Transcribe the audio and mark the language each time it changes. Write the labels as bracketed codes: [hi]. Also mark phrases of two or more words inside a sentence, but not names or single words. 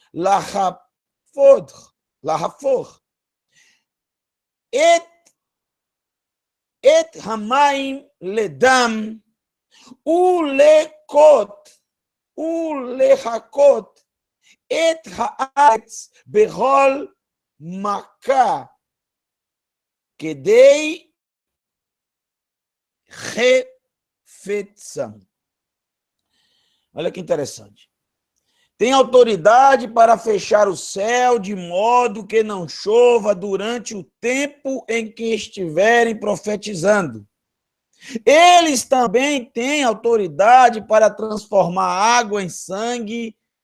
[he] להפוך את המים לדם ולהכות את הארץ בכל מכה כדי חפצם. [pt] Olha que interessante. Tem autoridade para fechar o céu de modo que não chova durante o tempo em que estiverem profetizando. Eles também têm autoridade para transformar água em sangue.